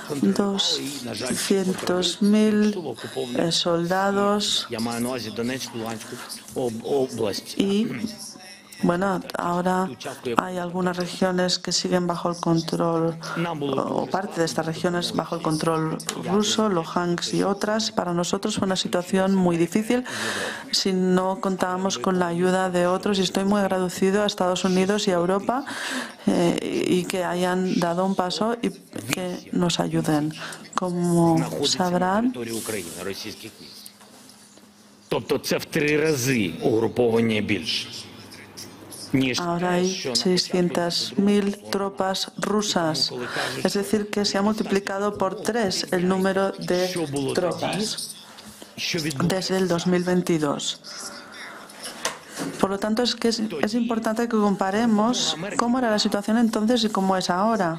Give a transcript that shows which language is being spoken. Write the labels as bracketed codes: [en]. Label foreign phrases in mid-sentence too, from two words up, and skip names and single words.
[es] 200.000 soldados y Bueno, ahora hay algunas regiones que siguen bajo el control, o parte de estas regiones bajo el control ruso, Luhansk y otras. Para nosotros fue una situación muy difícil si no contábamos con la ayuda de otros, y estoy muy agradecido a Estados Unidos y a Europa y que hayan dado un paso y que nos ayuden. Como sabrán, [uk] Тобто це в 3 рази угруповання більше. [es] ahora hay 600.000 tropas rusas, es decir, que se ha multiplicado por 3 el número de tropas desde el 2022. Por lo tanto, es importante que comparemos cómo era la situación entonces y cómo es ahora.